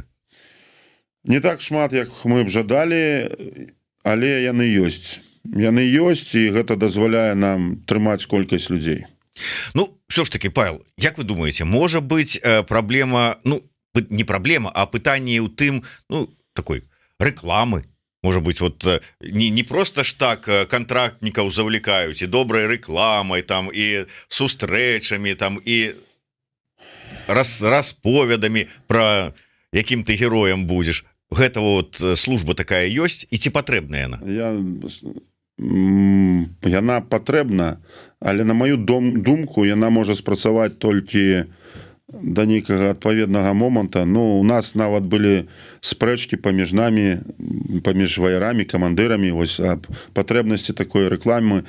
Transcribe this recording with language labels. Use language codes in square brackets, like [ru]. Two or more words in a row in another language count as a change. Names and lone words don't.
[be] Не так шмат, як мы б жадалі, але яны ёсць. Яны ёсць, і гэта дазваляе нам трымаць колькасць людзей. Ну, все ж таки, Павел, як вы думаеце, можа быць праблема, ну, не праблема, а пытанне ў тым, ну, [ru] такой рекламы, может быть, вот не просто ж так контрактников завлекают и доброй рекламой там, и сустрэчами там, и расповедами про яким ты героем будешь. [be] Гэта вот служба такая ёсць, і ці патрэбная яна? яна патрэбна, але на маю думку яна можа спрацаваць толькі да нейкага адпаведнага моманта. Ну, у нас нават былі спрэчкі паміж намі, паміж ваярамі, камандырамі вось аб патрэбнасці такой рэкламы.